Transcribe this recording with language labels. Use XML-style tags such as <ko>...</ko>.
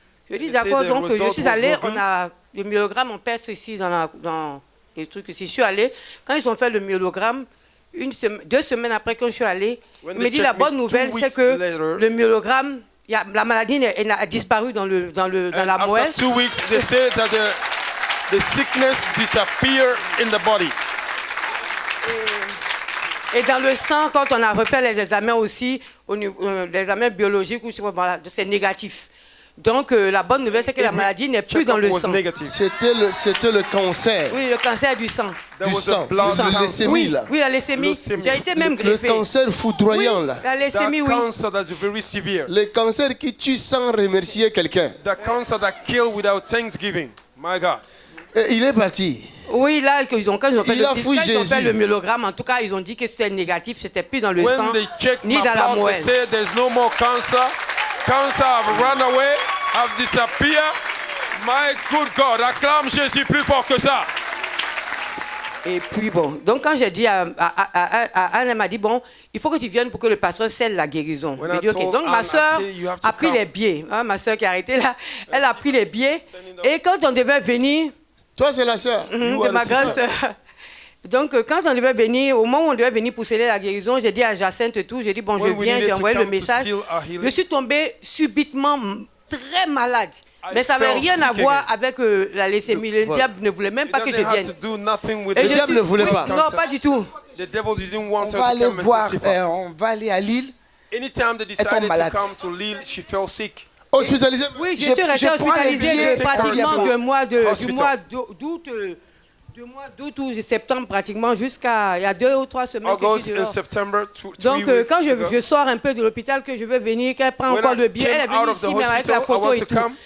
<fr>Je dis, d'accord, donc je suis allée, on a le myélogramme, on pèse ici dans les trucs ici. Je suis allée, quand ils ont fait le myélogramme, 2 semaines après que je suis allée, il me dit, la bonne nouvelle, c'est que le myélogramme, la maladie a disparu dans la moelle.</fr> <en>After 2 weeks, they say that the sickness disappeared in the body.</en> <fr>Et dans le sang, quand on a refait les examens aussi, les examens biologiques, voilà, c'est négatif. Donc la bonne nouvelle, c'est que la maladie n'est plus dans le sang. C'était le cancer. Oui, le cancer du sang. Du sang. La leucémie, là. Oui, la leucémie. J'ai été même greffée. Le cancer foudroyant, oui, là. La leucémie, oui. Le cancer qui tue sans remercier quelqu'un.</fr> <en>The cancer that kills without thanksgiving. My God.</en> <fr>Et il est parti. Oui, là, quand ils ont fait le myélogramme, en tout cas, ils ont dit que c'était négatif, c'était plus dans le sang, ni dans la moelle.</fr> <en>They say there's no more cancer. Cancer have run away, have disappeared. My good God,</en> <fr>acclame Jésus plus fort que ça. Et puis bon, donc quand j'ai dit Anne, elle m'a dit, bon, il faut que tu viennes pour que le pasteur scelle la guérison. Dit, okay. Donc ma soeur a pris les billets. Hein, ma soeur qui est arrêtée là, elle a pris les billets. Et quand on devait venir... Toi, c'est la soeur de ma grande soeur. Donc, quand on devait venir, au moment où on devait venir pour sceller la guérison, j'ai dit à Jacinthe et tout, j'ai dit, bon, je viens, j'ai envoyé le message. Je suis tombée subitement très malade. Mais ça n'avait rien à voir avec la leucémie. Le diable ne voulait même pas que je vienne. Le diable ne voulait pas. Non, pas du tout. On va aller voir, on va aller à Lille.</fr> <en>Anytime they decided to come to Lille, she fell sick.</en> <fr>Hospitalisé. Oui, je suis restée hospitalisée pratiquement du mois d'août ou septembre pratiquement jusqu'à il y a 2 ou 3 semaines que je suis dehors. Donc quand je sors un peu de l'hôpital, que je veux venir, qu'elle prend encore le billet, elle est venue ici mais avec la photo et tout.</fr>